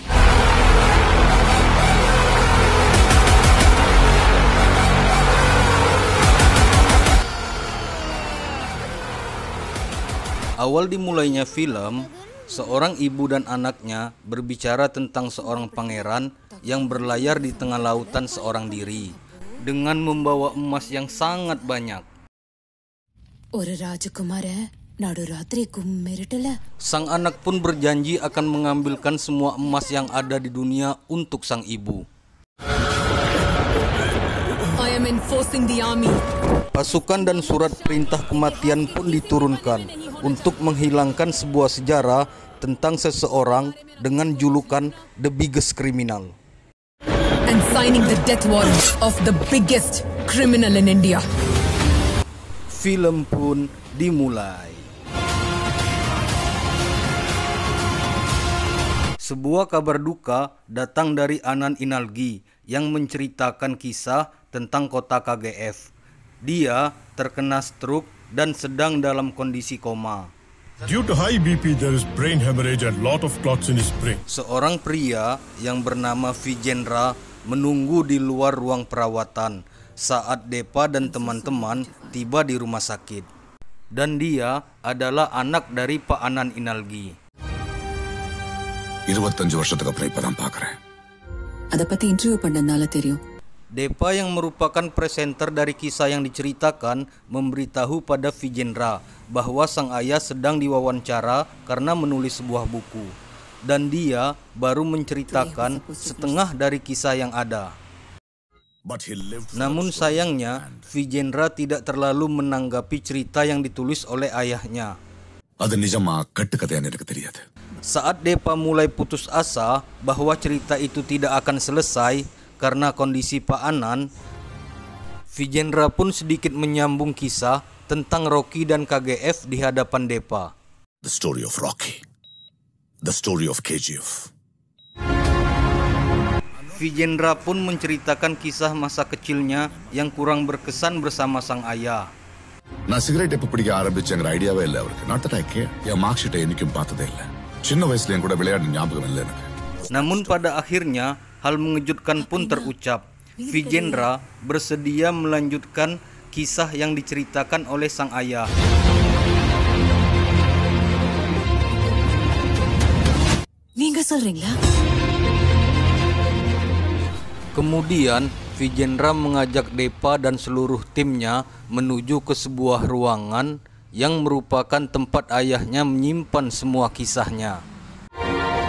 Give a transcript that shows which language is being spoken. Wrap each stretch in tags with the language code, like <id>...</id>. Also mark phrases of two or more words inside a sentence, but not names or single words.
<id>Awal dimulainya film, seorang ibu dan anaknya berbicara tentang seorang pangeran yang berlayar di tengah lautan seorang diri dengan membawa emas yang sangat banyak. Sang anak pun berjanji akan mengambilkan semua emas yang ada di dunia untuk sang ibu.</id> <en>I am enforcing the army.</en> <id>Pasukan dan surat perintah kematian pun diturunkan untuk menghilangkan sebuah sejarah tentang seseorang dengan julukan</id> <en>The Biggest Criminal. And signing the death warrant of the biggest criminal in India.</en> <id>Film pun dimulai. Sebuah kabar duka datang dari Anand Inalgi yang menceritakan kisah tentang kota KGF. Dia terkena stroke dan sedang dalam kondisi koma.</id> <en>Due to high BP, there is brain hemorrhage and lot of clots in his brain.</en> <id>Seorang pria yang bernama Vijendra menunggu di luar ruang perawatan saat Depa dan teman-teman tiba di rumah sakit. Dan dia adalah anak dari Pak Anand Inalgi.</id> <ta>25 வருஷத்துக்கு அப்புறம் இப்பதான் பார்க்கறேன். அத பத்தி இன்டர்வியூ பண்ணனால தெரியும்.</ta> <id>Depa yang merupakan presenter dari kisah yang diceritakan memberitahu pada Vijendra bahwa sang ayah sedang diwawancara karena menulis sebuah buku. Dan dia baru menceritakan setengah dari kisah yang ada. Namun sayangnya, Vijendra tidak terlalu menanggapi cerita yang ditulis oleh ayahnya.</id> <ta>அது நிஜமா கட்டுக்கதைன்னு எனக்கு தெரியாது.</ta> <id>Saat Depa mulai putus asa bahwa cerita itu tidak akan selesai karena kondisi Pak Anand, Vijendra pun sedikit menyambung kisah tentang Rocky dan KGF di hadapan Depa.</id> <en>The story of Rocky. The story of KGF.</en> <id>Vijendra pun menceritakan kisah masa kecilnya yang kurang berkesan bersama sang ayah.</id> <ta>நான் சிகரெட் எப்ப பிடிக்க ஆரம்பிச்சேங்கிற ஐடியாவே இல்லை அவருக்கு.</ta> <en>Not that I care.</en> <ta>என்</ta> <en>mark sheet</en> <ta>என்னைக்கும் பார்த்ததே இல்லை. சின்ன வயசுல என் கூட விளையாட ஞாபகம் இல்லை எனக்கு.</ta> <id>Namun pada akhirnya hal mengejutkan pun terucap. Vijendra bersedia melanjutkan kisah yang diceritakan oleh sang ayah.</id> <ta>நீங்க சொல்றீங்களா?</ta> <id>Kemudian Vijendra mengajak Depa dan seluruh timnya menuju ke sebuah ruangan yang merupakan tempat ayahnya menyimpan semua kisahnya.</id>